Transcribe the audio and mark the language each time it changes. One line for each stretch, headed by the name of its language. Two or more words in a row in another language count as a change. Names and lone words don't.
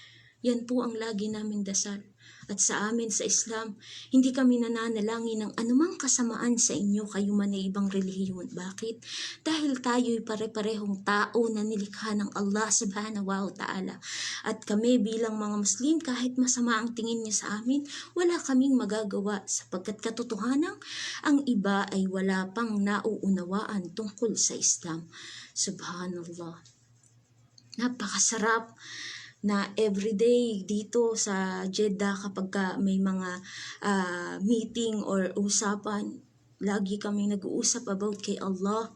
Filipino: Yan po ang lagi naming dasal. At sa amin sa Islam, hindi kami nananalangin ng anumang kasamaan sa inyo kayo man ay ibang relihiyon. Bakit? Dahil tayo'y pare-parehong tao na nilikha ng Allah
Arabic: سبحانه وتعالى.
Filipino: At kami bilang mga Muslim, kahit masama ang tingin niya sa amin, wala kaming magagawa sapagkat katotohanan ang iba ay wala pang nauunawaan tungkol sa Islam. Subhanallah. Napakasarap na everyday dito sa Jeddah kapag may mga meeting or usapan, lagi kaming nag-uusap about kay Allah.